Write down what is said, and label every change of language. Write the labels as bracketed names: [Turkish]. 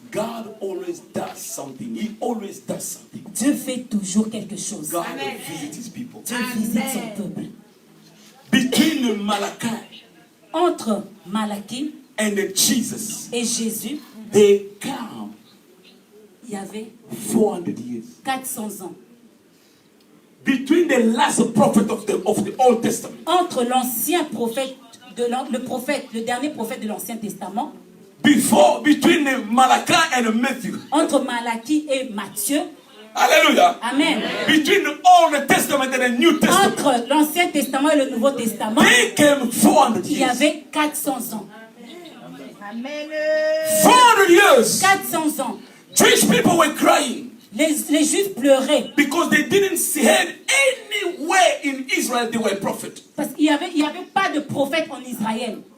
[English] God always does something. He always does something. [French] Dieu fait toujours quelque chose. [English] God visits his people. [French] Dieu visite son peuple. [English] Between Malachi [French] Entre Malachie [English] and Jesus, [French] et Jésus, [English] they come [French] il y avait [English] 400 years. [French] 400 ans. [English] Between the last prophet of the Old Testament, [French] Entre l'ancien prophète, le dernier prophète de l'Ancien Testament, [English] between Malachi and Matthew. [French] entre Malachie et Matthieu, [English] Hallelujah. [French] Amen. [English] Between the Old Testament and the New Testament, [French] Entre l'Ancien Testament et le Nouveau Testament, [English] they came 400 [French] il y [English] years. [French] avait 400 ans. Amen. [English] 400 years. [French] 400 ans. [English] Jewish people were crying [French] Les Juifs pleuraient [English] because they didn't see anywhere in Israel they were a prophet. [French] parce qu'il n'y avait pas de prophète en Israël.